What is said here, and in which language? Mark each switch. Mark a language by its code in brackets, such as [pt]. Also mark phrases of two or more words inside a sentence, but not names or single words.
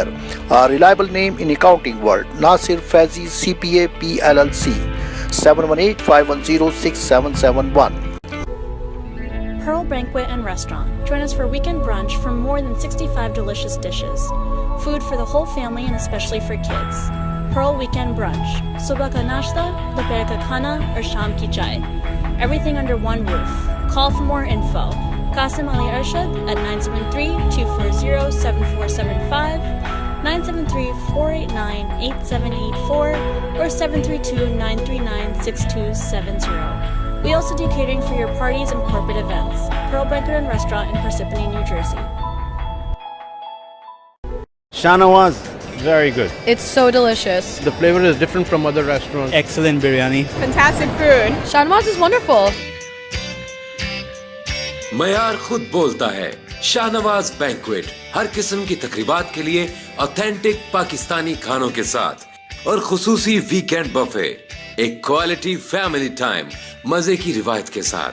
[en] A reliable name in accounting world, Nasir Faizi CPA PLLC, 718-510-6771. Pearl Banquet and Restaurant. Join us for weekend brunch for more than 65 delicious dishes. Food for the whole family and especially for kids. Pearl Weekend Brunch. [ur] صبح کا ناشتہ، دوپہر کا کھانا, or شام کی چائے. [en] Everything under one roof. Call for more info. Qasim Ali Arshad at 973-240-7475, 973-489-8784, or 732-939-6270. We also do catering for your parties and corporate events. Pearl Banquet and Restaurant in Parsippany, New Jersey. Shahnawaz, very good. It's so delicious. The flavor is different from other restaurants. Excellent biryani. Fantastic food. Shahnawaz is wonderful. [ur] معیار خود بولتا ہے شاہنواز بینکوئٹ ہر قسم کی تقریبات کے لیے آتھینٹک پاکستانی کھانوں کے ساتھ اور خصوصی [en] weekend buffet [ur] ایک [en] quality family time [ur] مزے کی روایت کے ساتھ